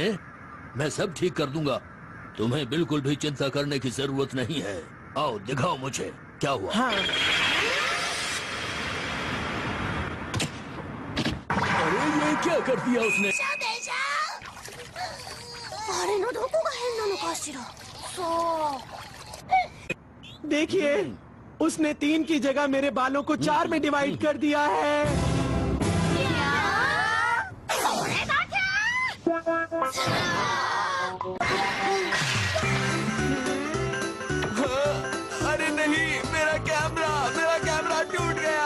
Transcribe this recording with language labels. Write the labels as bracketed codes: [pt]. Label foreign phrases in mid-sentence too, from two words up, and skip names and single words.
[hi] मैं सब ठीक कर दूंगा। तुम्हें बिल्कुल भी चिंता करने की जरूरत नहीं है। आओ दिखाओ मुझे क्या हुआ। हाँ। क्या कर दिया उसने? [ja] あれのどこが変なのかしら。そう。 [hi] देखिए, उसने 3 की जगह मेरे बालों को 4 में डिवाइड कर दिया है। अरे नहीं, मेरा कैमरा टूट गया।